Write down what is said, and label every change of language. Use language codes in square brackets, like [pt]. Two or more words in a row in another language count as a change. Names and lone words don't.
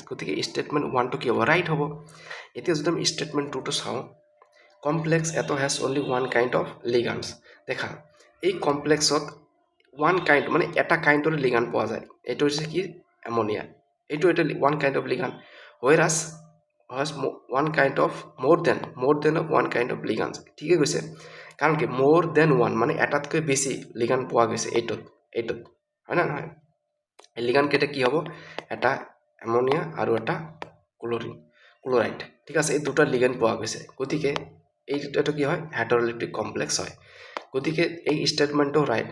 [as] গতিকে ষ্টেটমেণ্ট 1টো কি হ'ব, ৰাইট হ'ব। এতিয়া যদি আমি ষ্টেটমেণ্ট 2টো চাওঁ, কমপ্লেক্স এটো [en] has only one kind of ligands. [as] দেখা এই কমপ্লেক্সত [en] one kind [as] মানে এটা কাইণ্ডৰ লিগান পোৱা যায়, এইটো হৈছে কি এমনিয়া। এইটো এটা [en] one kind of ligand, whereas has one kind of more than one kind of ligands. [as] ঠিকে কৈছে, কাৰণ কি [en] more than one [as] মানে এটাতকৈ বেছি লিগান পোৱা গৈছে এইটোত হয় না নহয়। এই লিগান কেইটা কি হ'ব, এটা এমনিয়া আৰু এটা ক্ল'ৰাইড। ঠিক আছে, এই দুটা লিগান পোৱা গৈছে। গতিকে এইটো কি হয়, [en] heteroleptic complex [as] হয়। গতিকে এই ষ্টেটমেণ্টটো ৰাইট।